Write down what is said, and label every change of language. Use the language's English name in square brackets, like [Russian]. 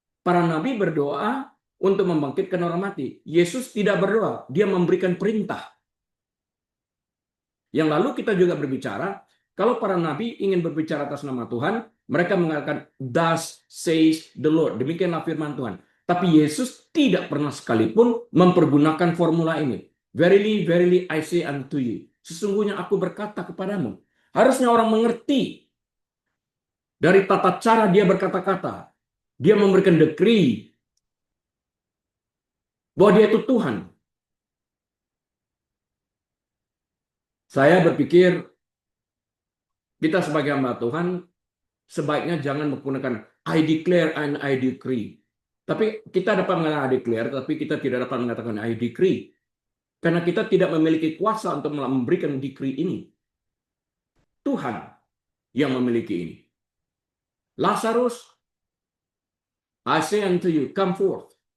[Indonesian] Para nabi berdoa untuk membangkitkan orang mati. Yesus tidak berdoa, dia memberikan perintah. Yang lalu kita juga berbicara, kalau para nabi ingin berbicara atas nama Tuhan, mereka mengatakan, [English] thus says the Lord. [Indonesian] Demikianlah firman Tuhan. Tapi Yesus tidak pernah sekalipun mempergunakan formula ini. [English] Verily, verily, I say unto you. [Indonesian] Sesungguhnya aku berkata kepadamu. Harusnya orang mengerti dari tata cara dia berkata-kata. Dia memberikan decree bahwa dia itu Tuhan. Saya berpikir kita sebagai hamba Tuhan sebaiknya jangan menggunakan [English] I declare and I decree. [Indonesian] Tapi kita dapat mengatakan [English] I declare, [Indonesian] tapi kita tidak dapat mengatakan [English] I decree. [Indonesian] Karena kita tidak memiliki kuasa untuk memberikan decree ini. Tuhan yang memiliki ini. [English] Lazarus, I say unto you, come forth.